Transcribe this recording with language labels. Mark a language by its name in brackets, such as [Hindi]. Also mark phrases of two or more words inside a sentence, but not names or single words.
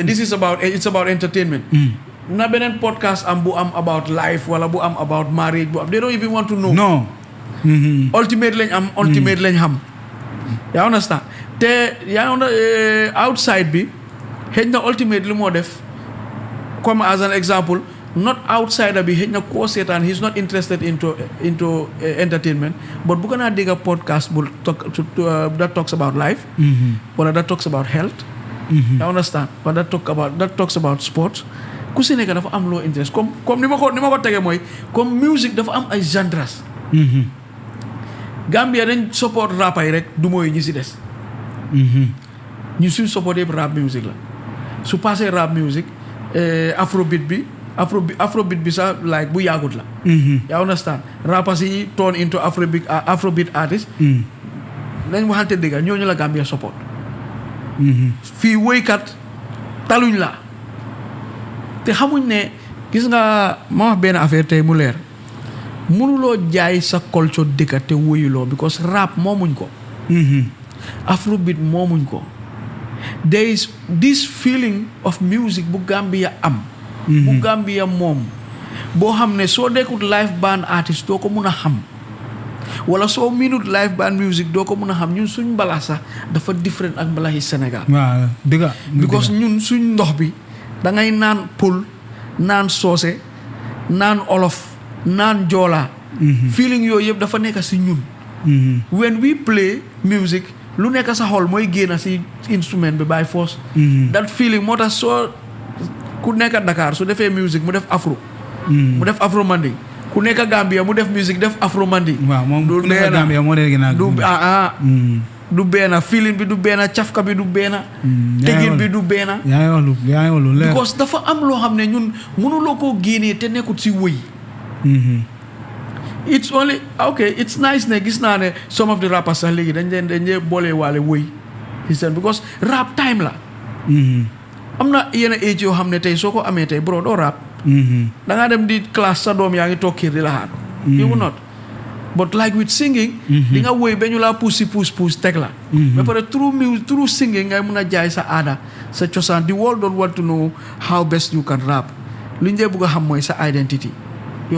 [English] this is about entertainment [Wolof] na beneen podcast am bu am [English] about life [Wolof] wala bu am [English] about marriage [Wolof] bu am [English] they don't even want to know ultimate [Wolof] lañ am ultimate lañ xam [English] yaa understand [Wolof] te yaa outside bi xëy na ultimate li moo def comme as an example [English] not outsider [Wolof] bi xëy na koo seetaan [English] he's not interested into entertainment [Wolof] but bu gën a dégg podcast bu [English] that talks about life [Wolof] wala [English] that talks about health yaa understand [Wolof] wala [English] that talks about sports [Wolof] ku si nekk dafa am loo interest comme ni ma ko tege mooy comme music dafa am ay genres Gambia dañ support rap ay rek du mooy ñi si des ñu suñ support yëpp [English] rap music [Wolof] la su passé [English] rap music afrobeat [Wolof] bi sax like bu yaagut la yaa understand [English] rappers yi turn into afrobeat artist [Wolof] nañ waxante dëgga ñooñu la Gambia support fii woykat taluñ la te xamuñ ne gis nga ma wax benn affaire tey mu leer mënuloo jaay sa culture dëkka te woyuloo because rap moomuñ ko afrobeat moomuñ ko [English] there is this feeling of music [Wolof] bu Gambia am bu Gambia moom boo xam ne soo dekkut [English] live band artist [Wolof] doo ko mun a xam wala soo minute [English] live band music [Wolof] doo ko mun a xam ñun suñ mbalax sax [English] dafa different [Wolof] ak mbalaxi Sénégal waaw dëgg because ñun suñ ndox bi da ngay naan pël naan soose naan olof naan joola feeling yooyu yëpp dafa nekk si ñun [English] when we play music [Wolof] lu nekk sa xol mooy génn si instrument bi [English] by force that feeling [Wolof] moo tax soo ku nekk Dakar su defee music mu def afro mu def [English] afro manding [Wolof] ku nekk Gambia mu def music def [English] afro manding [Wolof] waaw moom ku nekk Gambia moo dee gën a du benn feeling bi du benn cafka bi du benn tegin bi du benn yaa ngi wax lu leer because dafa am loo xam ne ñun mënuloo koo génnee te nekkut si wëy [English] it's only okay it's nice [Wolof] ne gis naa ne [English] some of the rappers [Wolof] sax léegi dañ leen boole waale wëy because rap time la am na yenn age yoo xam ne tey soo ko amee tey bro doo rap da ngaa dem di classe sa doom yaa ngi toog kër di la xaar [English] you will not but like with singing [Wolof] di nga woy ba ñu laa puus teg la ba pare [English] through singing [Wolof] ngay mun a jaay sa aada sa cosaan [English] the world don't want to know how best you can rap [Wolof] lu ñu dee bëgg a xam mooy [English] sa identity [Wolof] yow